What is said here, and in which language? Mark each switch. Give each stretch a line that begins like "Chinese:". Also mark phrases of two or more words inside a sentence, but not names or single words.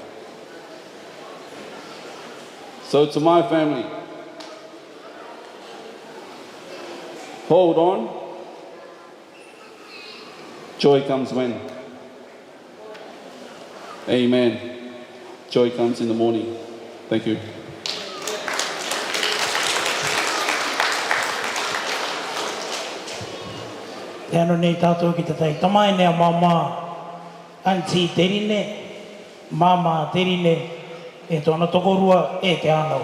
English: So to my family, hold on. Joy comes when? Amen. Joy comes in the morning. Thank you.
Rarotongan: Te anu nei tātou ki te tai tamai nea mama, anti terine, mama terine, e tōna tokorua e te anau.